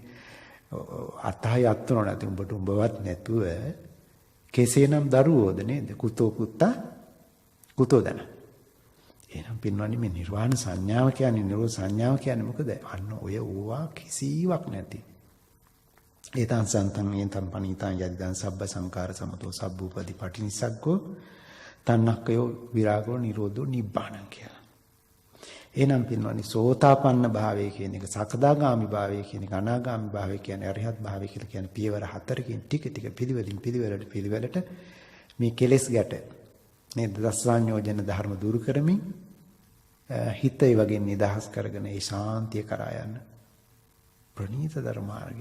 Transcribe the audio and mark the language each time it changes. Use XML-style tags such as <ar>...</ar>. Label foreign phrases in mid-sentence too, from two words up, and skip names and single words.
<si>අතහයි අත්නෝ නැති උඹට උඹවත් නැතුව කෙසේනම් දරුවෝද නේද?</si> <pi>කුතෝ පුත්තා කුතෝ දන.</pi> <si>එහෙනම් පින්නන්නේ මේ නිර්වාණ සංඥාව කියන්නේ නිරෝධ සංඥාව කියන්නේ මොකද? අන්න ඔය ඕවා කිසිවක් නැති.</si> <pi>ඒතං සන්තං ඒතං පනීතං යදිදං සබ්බ සංකාර සමතෝ සබ්බූපදී පටිනිසග්ගෝ තන්නක්කයෝ විරාගෝ නිරෝධෝ නිබ්බාණං කියලා.</pi> <si>එහෙනම් පින්නන්නේ සෝතාපන්න භාවය කියන එක සකදාගාමි භාවය කියන එක අනාගාමි භාවය කියන්නේ අරිහත් භාවය කියලා කියන්නේ පියවර 4කින් ටික ටික පිළිවෙලට මේ කෙලෙස් ගැට නේද දසාඤ්ඤෝජන ධර්ම දුරු කරමින් හිත ඒ වගේ නිදහස් කරගෙන ඒ ශාන්තිය කරා යන ප්‍රණීත ධර්මාර්ගය.</si>